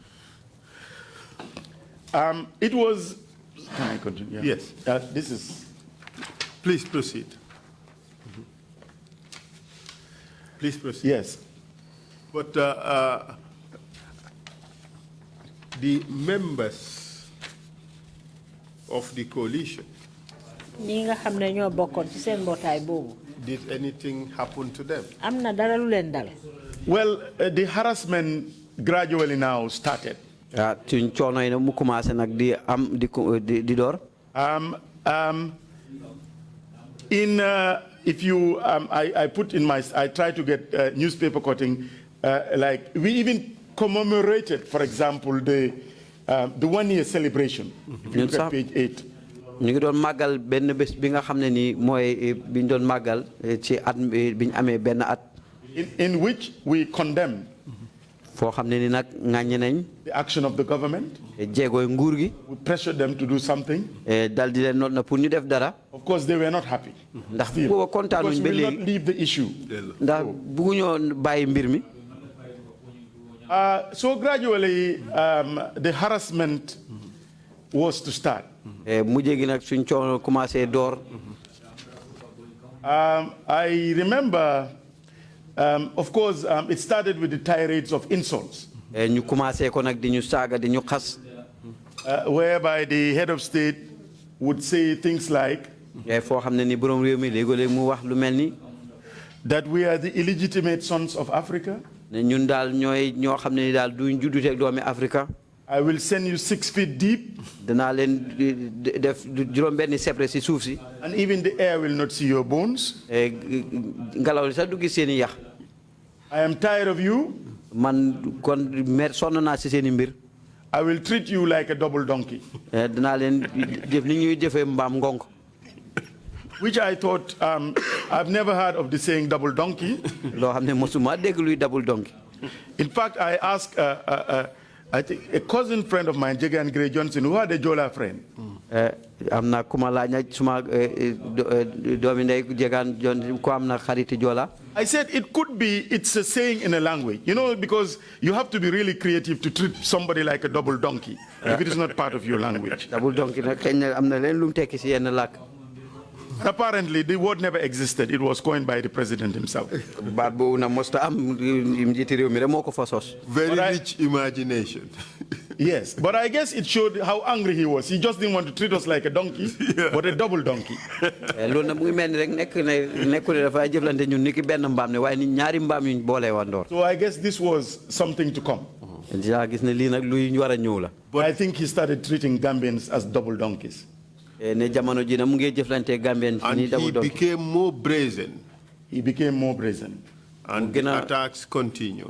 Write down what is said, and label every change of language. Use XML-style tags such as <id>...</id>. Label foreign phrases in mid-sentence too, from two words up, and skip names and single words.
<en>It was, can I continue? Yeah. Yes. This is. Please proceed. Please proceed. Yes. But the members of the coalition,</en> <wo>ñi nga xam ne ñoo bokkoon ci seen mbootaay boobu.</wo> <en>did anything happen to them?</en> <wo>Am na dara lu leen dal.</wo> <en>Well, the harassment gradually now started.</en> <wo>Suñ coono yi mu commencé nag di am di door.</wo> <en>If you, I put in my, I try to get newspaper cutting, like we even commemorated, for example, the 1 year celebration. If you look at page 8.</en> <wo>ñu ngi doon màggal benn bés bi nga xam ne nii mooy bi ñu doon màggal ci at bi ñu amee benn at.</wo> <en>In which we condemn.</en> <wo>foo xam ne ni nag ŋàññi nañ.</wo> <en>The action of the government.</en> <wo>jéegooy nguur gi.</wo> <en>We pressured them to do something.</en> <wo>dal di leen noot na pour ñu def dara.</wo> <en>Of course, they were not happy.</en> <wo>ndax booba kontaanuñ ba léegi.</wo> <en>Because we will not leave the issue.</en> <wo>ndax bëgguñoo bàyyi mbir mi.</wo> <en>So gradually, the harassment was to start.</en> <wo>mujjee gi nag suñ coono commencé door.</wo> <en>I remember, of course, it started with the tirades of insults.</en> <wo>ñu commencé ko nag di ñu saaga di ñu xas.</wo> <en>Whereby the head of state would say things like.</en> <wo>foo xam ne ni borom réew mi léegi-léeg mu wax lu mel ni.</wo> <en>That we are the illegitimate sons of Africa.</en> <wo>ne ñun daal ñooy ñoo xam ne ni daal duñ judduteeg doomi Afrika.</wo> <en>I will send you 6 feet deep.</en> <wo>danaa leen def juróom-benni sebre si suuf si.</wo> <en>And even the air will not see your bones.</en> <wo>ngelaw li sax du gis seen i yax.</wo> <en>I am tired of you.</en> <wo>man kon sonn naa si seen i mbir.</wo> <en>I will treat you like a double donkey.</en> <wo>danaa leen def ni ñuy defee mbaam ngonk.</wo> <en>Which I thought, I've never heard of the saying double donkey.</en> <wo>loo xam ne mosuma dégg luy</wo> <en>double donkey. In fact, I asked I think a cousin friend of mine, Jega and Gray Johnson, who had a Jola friend.</en> <wo>am na kuma laaj suma doomi ndey Jegaan Johnson ko am na xariti Jola.</wo> <en>I said it could be, it's a saying in a language, you know, because you have to be really creative to treat somebody like a double donkey if it is not part of your language. Double donkey</en> <wo>nag xëy na am na leen lu mu tekki si yenn làkk.</wo> <en>Apparently, the word never existed. It was coined by the president himself.</en> <wo>baat boobu na mosta am njiiti réew mi rek moo ko fa sos.</wo> <en>Very rich imagination. Yes, but I guess it showed how angry he was. He just didn't want to treat us like a donkey, but a double donkey.</en> <wo>loolu nag mu ngi mel ni rek nekku ne dafa jëflante ñun ni ki benn mbaam ne waaye ni ñaari mbaam yuñ boolee wandoor.</wo> <en>So I guess this was something to come.</en> <wo>gis ne lii nag luy war a ñëw la.</wo> <en>But I think he started treating Gambians as double donkeys.</en> <wo>ne jamono ji na mu ngi jëflante Gambien</wo> <en>And he became more brazen. He became more brazen. And the attacks continued.</en>